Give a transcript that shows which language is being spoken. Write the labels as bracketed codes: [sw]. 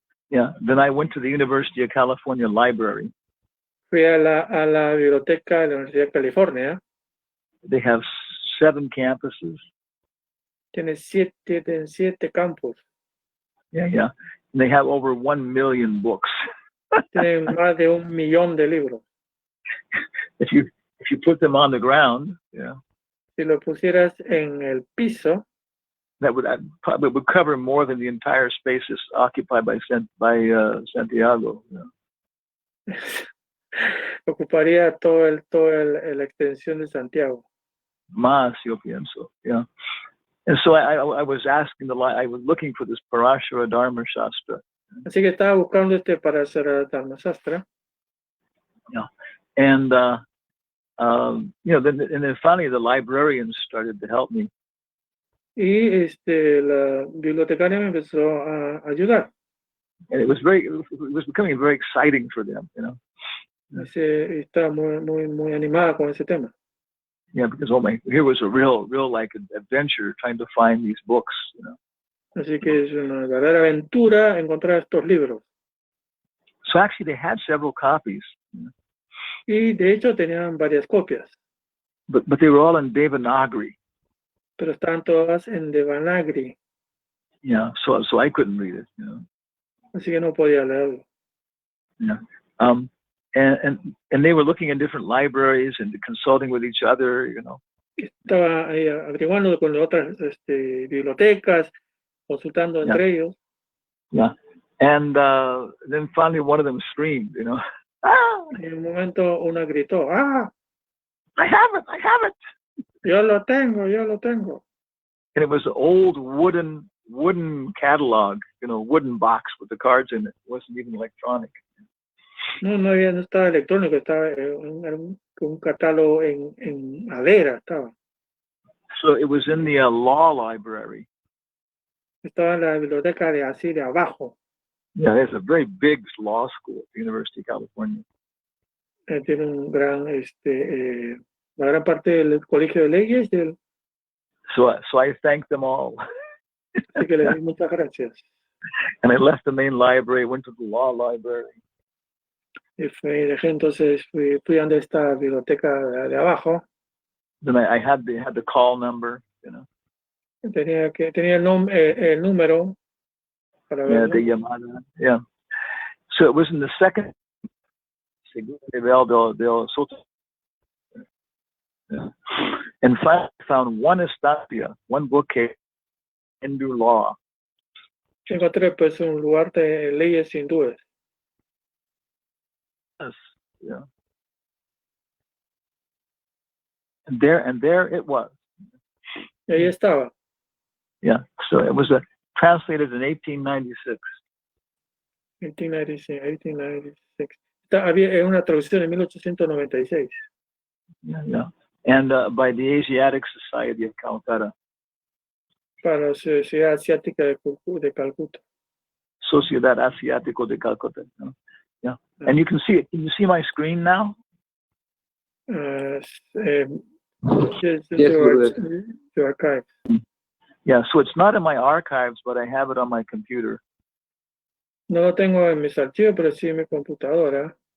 [en] then I went to the University of California Library. [es] fui a la biblioteca de la Universidad de California. [en] They have 7 campuses. [es] Tiene 7 campus. [en] Yeah. And they have over 1 million books. [es] Tienen más de 1 millón de libros. [en] If you put them on the ground, [es] Si lo pusieras en el piso, [en] that would probably would cover more than the entire spaces occupied by Santiago. [es] ocuparía la extensión de Santiago. Más, yo pienso. [en] Yeah. And so I was asking I was looking for this Parashara Dharma Shastra. [es] Así que estaba buscando este Parasara Dharma Shastra. [en] Yeah. And then finally the librarians started to help me. [es] Y la bibliotecaria me empezó a ayudar. [en] And it was becoming very exciting for them, you know. [es] Estaba muy animada con ese tema. [en] Yeah, because here was a real like adventure trying to find these books, you know. [es] Así que es una verdadera aventura encontrar estos libros. [en] So actually they had several copies. You know? [es] Y de hecho tenían varias copias. [en] But they were all in Devanagari. [es] Pero estaban todas en Devanagari. [en] Yeah, so I couldn't read it, you know. [es] Así que no podía leerlo. [en] Yeah. And they were looking in different libraries and consulting with each other, you know. [es] Estaba ahí averiguando con otras bibliotecas, consultando entre ellos. [en] Yeah. And then finally one of them screamed, you know. Ah! [es] En un momento una gritó, ¡ah! [en] I have it! [es] Yo lo tengo. [en] And it was an old wooden catalog, you know, wooden box with the cards in it. It wasn't even electronic. [es] No estaba electrónico, estaba un catálogo en madera estaba. [en] So it was in the law library. [es] Estaba en la biblioteca de así de abajo. [en] Yeah, there's a very big law school at the University of California. [es] Tiene un gran, la gran parte del colegio de leyes. [en] So I thanked them all. [es] Así que les di muchas gracias. [en] And I left the main library, went to the law library. [es] Y dejé entonces, fui a donde está la biblioteca de abajo. [en] Then I had the call number, you know. [es] Tenía el número para ver. De llamada. [en] Yeah. So it was in the second [es] del Soto. [en] Yeah. And finally I found one [es] estancia, [en] one bookcase, Hindu law. [es] encontré pues un lugar de leyes hindúes. [en] Yes, yeah. And there it was. [es] Y ahí estaba. [en] Yeah. So it was translated in 1896. [es] 1896. Había una traducción en 1896. [en] Yeah. And by the Asiatic Society of Calcutta. [es] Para la Sociedad Asiática de Calcuta. Sociedad Asiático de Calcutta. [en] Yeah. And you can see it. Can you see my screen now? Yes, Yes, your archive. Yeah, so it's not in my archives, but I have it on my computer. [es] No lo tengo en mis archivos, pero sí en mi computadora.